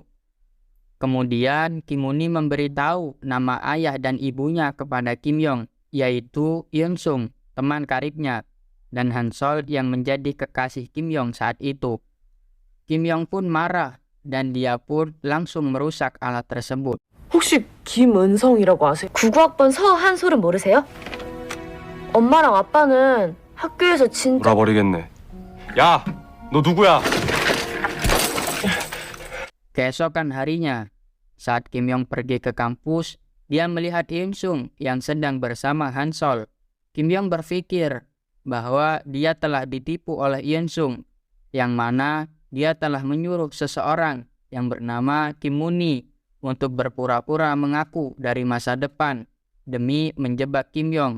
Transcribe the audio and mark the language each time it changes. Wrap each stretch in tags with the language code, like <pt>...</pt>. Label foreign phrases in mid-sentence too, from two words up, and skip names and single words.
<id>Kemudian Kim Moon-hee memberitahu nama ayah dan ibunya kepada Kim Yong, yaitu Yeon Sung, teman karibnya, dan Han Sol yang menjadi kekasih Kim Yong saat itu. Kim Yong pun marah dan dia pun langsung merusak alat tersebut.</id> <ko>혹시 김은성이라고 아세요? 99학번 서한솔은 모르세요? 엄마랑 아빠는 학교에서 진짜 돌아버리겠네. 야, 너 누구야?</ko> <id>Keesokan harinya, saat Kim Yong pergi ke kampus, dia melihat Yeon Sung yang sedang bersama Han Sol. Kim Yong berpikir bahwa dia telah ditipu oleh Yeon Sung, yang mana dia telah menyuruh seseorang yang bernama Kim Moon-hee untuk berpura-pura mengaku dari masa depan demi menjebak Kim Yong.</id>